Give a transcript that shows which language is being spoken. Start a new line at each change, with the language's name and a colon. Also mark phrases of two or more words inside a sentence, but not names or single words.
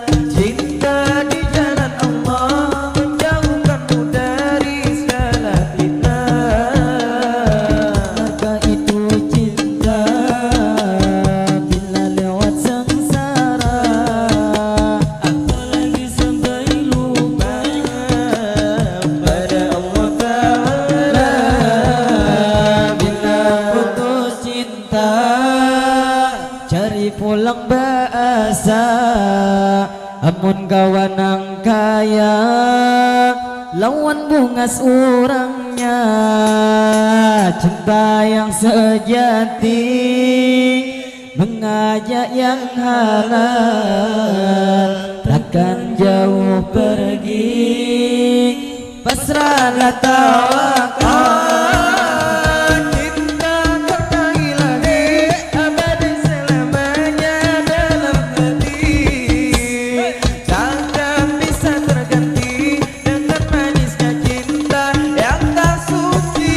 Indonesian: Cinta di jalan Allah menjauhkanmu dari segala fitnah. Maka itu cinta bila lewat sengsara, apalagi sampai lupa pada Allah Ta'ala.
Banjar: Bila putus cinta cari pulang bahasa, amun kawan ang kaya lawan bungas orangnya.
Indonesian: Cinta yang sejati mengajak yang halal, takkan jauh pergi, pasrahlah tawakal. Cinta karena ilahi abadi selamanya dalam hati, takkan bisa terganti dengan manisnya cinta yang tak suci.